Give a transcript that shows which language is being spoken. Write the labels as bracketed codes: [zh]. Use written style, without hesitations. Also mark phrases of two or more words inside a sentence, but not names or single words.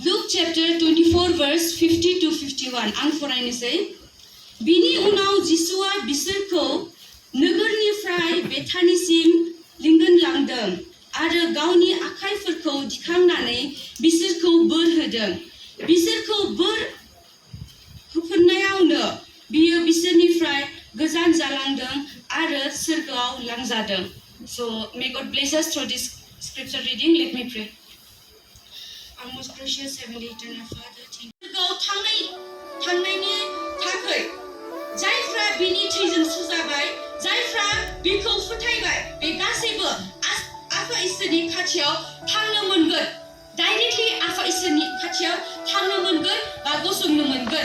[en] chapter 24 verse 50 to 51 [brx] आं फरायनोसै बिनि उनाव जिसुआ बिसोरखौ नोगोरनिफ्राय बेथानिसिम लिंलांदों आरो गावनि आखाइफोरखौ दिखांनानै बिसोरखौ बोर होदों बिसोरखौ बोर होफिननायावनो बियो बिसोरनिफ्राय गोजान जालांदों आरो सोरगोआव लांजादों. [en] So may God bless us through this scripture reading. Let me pray. Our most gracious heavenly eternal Father, [brx] सोरगोआव थांनायनि थाखाय जायफ्रा बिनि थैजों सुजाबाय जायफ्रा बिखौ फोथायबाय बे गासैबो आफा इसोरनि खाथियाव थांनो मोनगोन. डाइरेक्टलि आफा इसोरनि खाथियाव थांनो मोनगोन बा गसंनो मोनगोन.